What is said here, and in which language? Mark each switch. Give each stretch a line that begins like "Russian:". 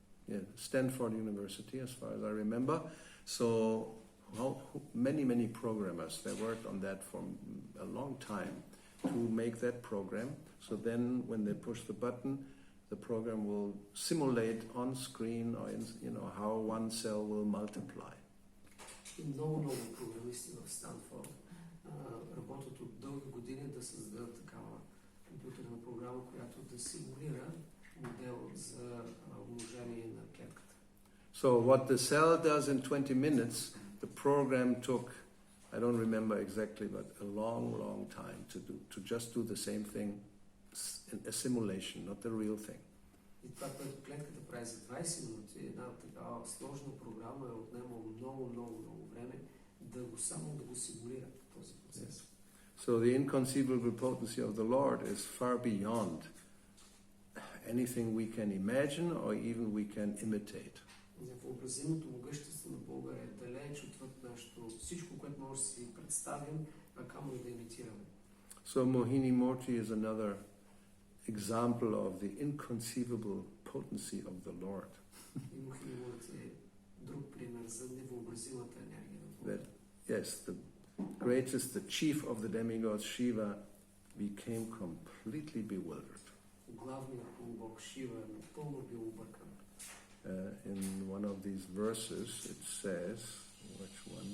English: Yeah, Stanford University, as far as I remember. So many programmers, they worked on that for a long time to make that program. So then when they push the button, the program will simulate on screen, or how one cell will multiply.
Bulgarian: И много програмисти в Станфорд работят от дълги години да създадат такава компютърна програма, която да симулира модел за умножение на клетката.
English: So what the cell does in 20 minutes, the program took, I don't remember exactly, but a long time to just do the same thing, a simulation, not the real thing.
Bulgarian: И това, което клетката прави за 20 минути, една такава сложна програма е отнемала много време само да го симулира този процес.
English: Yes. So the inconceivable potency of the Lord is far beyond anything we can imagine or even we can imitate.
Bulgarian: Въобразимото могъщество на Бога е далеч отвъд нашето всичко, което може да си представим, а камо и да имитираме.
English: So Mohini Murti is another example of the inconceivable potency of the Lord.
Bulgarian: И Mohini Murti е друг пример за невъобразимата енергия на Бога.
English: That, yes, the greatest, the chief of the demigods, Shiva, became completely bewildered.
Bulgarian: Главният полубог Шива е напълно бил объркан.
English: In one of these verses, it says, which one?